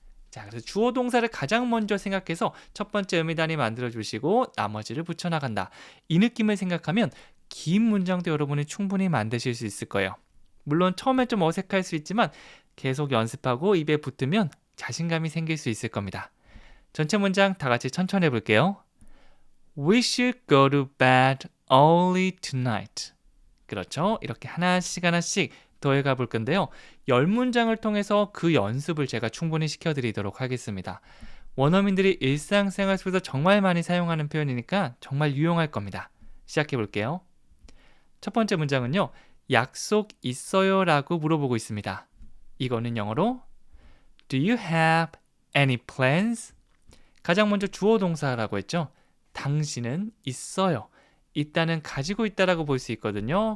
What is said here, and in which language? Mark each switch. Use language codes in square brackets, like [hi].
[ko] 자, 그래서 주어 동사를 가장 먼저 생각해서 첫 번째 의미 단위 만들어 주시고 나머지를 붙여 나간다. 이 느낌을 생각하면 긴 문장도 여러분이 충분히 만드실 수 있을 거예요. 물론 처음에 좀 어색할 수 있지만 계속 연습하고 입에 붙으면 자신감이 생길 수 있을 겁니다. 전체 문장 다 같이 천천히 해볼게요. [en] We should go to bed early tonight. [ko] 그렇죠? 이렇게 하나씩 더해가 볼 건데요. 10문장을 통해서 그 연습을 제가 충분히 시켜드리도록 하겠습니다. 원어민들이 일상생활 속에서 정말 많이 사용하는 표현이니까 정말 유용할 겁니다. 시작해 볼게요. 첫 번째 문장은요. 약속 있어요? 라고 물어보고 있습니다. 이거는 영어로 [en] Do you have any plans? [ko] 가장 먼저 주어 동사라고 했죠. 당신은 있어요. 있다는 가지고 있다라고 볼 수 있거든요.